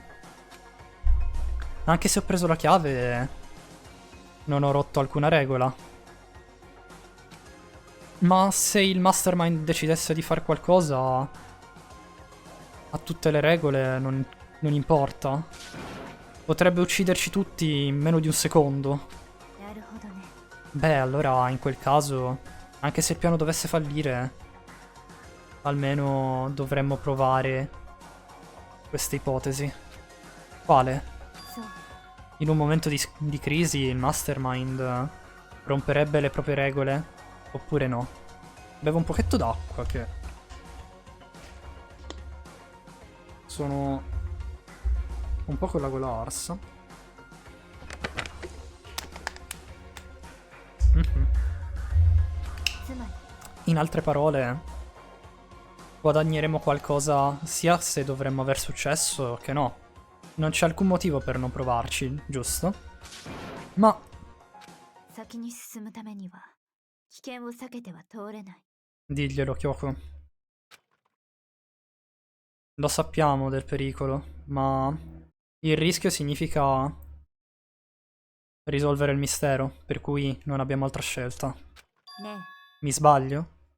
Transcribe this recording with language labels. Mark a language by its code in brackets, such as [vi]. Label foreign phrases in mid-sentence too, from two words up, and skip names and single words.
[it] Anche se ho preso la chiave, non ho rotto alcuna regola. Ma se il Mastermind decidesse di fare qualcosa, a tutte le regole non Non importa. Potrebbe ucciderci tutti in meno di un secondo. [ja] なるほどね。 [it] Beh, allora in quel caso, anche se il piano dovesse fallire, almeno dovremmo provare questa ipotesi. Quale? [ja] そう。 [it] In un momento di crisi il mastermind romperebbe le proprie regole? Oppure no? Bevo un pochetto d'acqua che... Sono un po' con la gola arsa. Mhm. [ja] つまり [it] In altre parole, guadagneremo qualcosa sia se dovremmo aver successo che no. Non c'è alcun motivo per non provarci, giusto? Ma [ja] 先に進むためには危険を避けては通れない。 [it] diglielo, Kyoko. Lo sappiamo del pericolo, ma il rischio significa risolvere il mistero, per cui non abbiamo altra scelta. [ja] ね [it] Mi sbaglio?